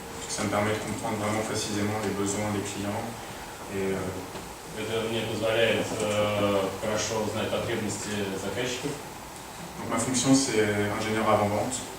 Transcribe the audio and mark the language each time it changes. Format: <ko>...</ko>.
<fr>Ça me permet de comprendre vraiment précisément les besoins des clients. Et,</fr> <ru>это мне позволяет хорошо знать потребности заказчиков.</ru> <fr>Donc ma fonction c'est ingénieur avant-vente.</fr>